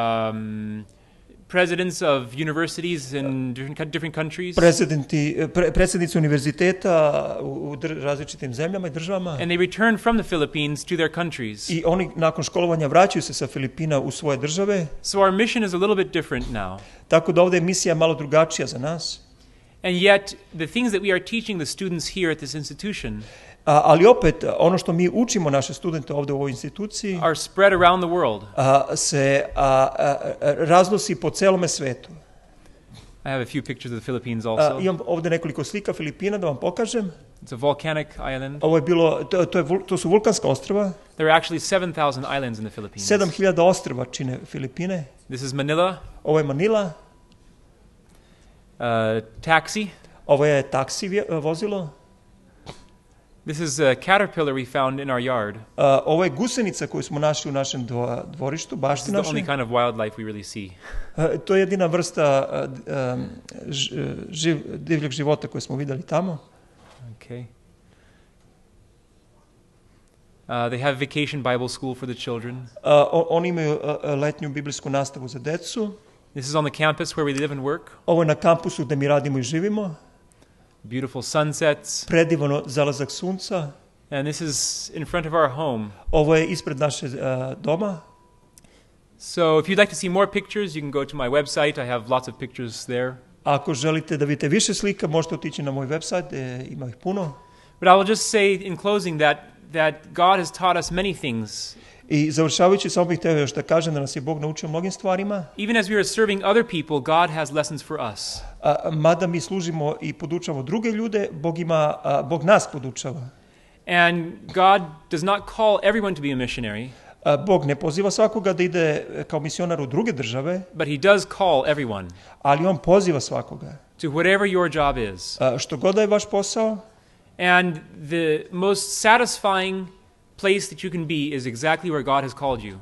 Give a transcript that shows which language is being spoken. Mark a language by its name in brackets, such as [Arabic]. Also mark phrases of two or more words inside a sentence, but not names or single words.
[English] Presidents of universities in different countries. [Serbian] Predsjednici univerziteta u različitim zemljama i državama. [English] And they return from the Philippines to their countries. [Serbian] I oni nakon školovanja vraćaju se sa Filipina u svoje države. [English] So our mission is a little bit different now. [Serbian] Tako da ovdje je misija malo drugačija za nas. [English] And yet the things that we are teaching the students here at this institution [Serbian] ali opet, ono što mi učimo naše studente ovdje u ovoj instituciji [English] are spread around the world. [Serbian] Se raznosi po celome svetu. [English] I have a few pictures of the Philippines also. [Serbian] Imam ovdje nekoliko slika Filipina da vam pokažem. [English] It's a volcanic island. [Serbian] Ovo je bilo, to su vulkanska ostrva. [English] There are actually 7,000 islands in the Philippines. [Serbian] 7,000 ostrva čine Filipine. [English] This is Manila. [Serbian] Ovo je Manila. [English] Taxi. [Serbian] Ovo je taksi vozilo. [English] This is a caterpillar we found in our yard. [Serbian] Ovo je gusenica koju smo našli u našem dvorištu, bašti našoj. [English] This is the only kind of wildlife we really see. [Serbian] To je jedina vrsta divljeg života koju smo vidjeli tamo. [English] Okay. They have vacation Bible school for the children. [Serbian] Oni imaju letnju biblijsku nastavu za decu. [English] This is on the campus where we live and work. [Serbian] Ovo je na kampusu gde mi radimo i živimo. [English] Beautiful sunsets. [Serbian] Predivan zalazak sunca. [English] And this is in front of our home. [Serbian] Ovo je ispred naše doma. [English] So if you'd like to see more pictures, you can go to my website. I have lots of pictures there. [Serbian] Ako želite da vidite više slika, možete otići na moj website, ima ih puno. [English] But I will just say in closing that God has taught us many things. [Serbian] I završavajući, samo bih htio još da kažem da nas je Bog naučio mnogim stvarima. [English] Even as we are serving other people, God has lessons for us. [Serbian] Mada mi služimo i podučavamo druge ljude, Bog nas podučava. [English] And God does not call everyone to be a missionary. [Serbian] Bog ne poziva svakoga da ide kao misionar u druge države, [English] But he does call everyone [Serbian] ali on poziva svakoga. [English] to whatever your job is. [Serbian] Što god da je vaš posao, [English] And the most satisfying place that you can be is exactly where God has called you.